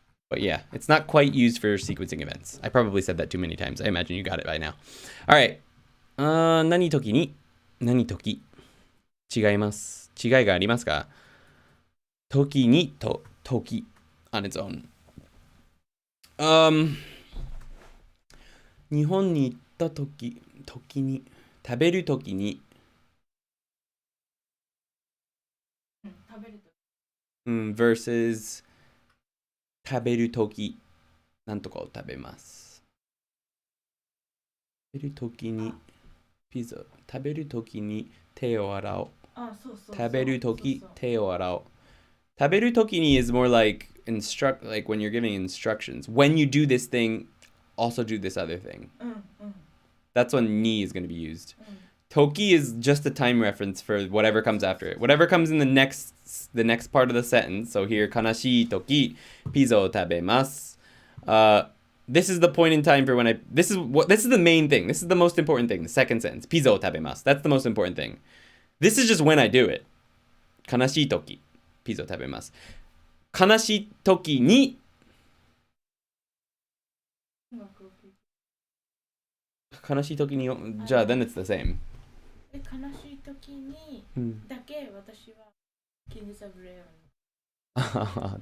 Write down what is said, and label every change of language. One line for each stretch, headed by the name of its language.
English: But yeah, it's not quite used for sequencing events. I probably said that too many times. I imagine you got it by now. All right.
Japanese: 何時に何時違います。違いがありますか？時にと時
English: on its own.
Japanese: 日本に行った時に食べる時に食べると versus 食べる時なんとかを食べます。食べる時にピザ、食べる時に手を洗おう。食べる時手を洗おう。食べる時に
English: is more like when you're giving instructions. When you do this thing, also do this other thing. That's when ni is going to be used. Toki is just a time reference for whatever comes after it. Whatever comes in the next part of the sentence. So here,
Japanese: 悲しい時、ピザを食べます。
English: This is the point in time for when this is the main thing. This is the most important thing. The second sentence,
Japanese: ピザを食べます.
English: That's the most important thing. This is just when I do it.
Japanese: 悲しい時、ピザを食べます。悲しい時に悲しい時にじゃあ
English: then it's the same.
Japanese: 悲しい時にだけ私はキングズ・オブ・レオン。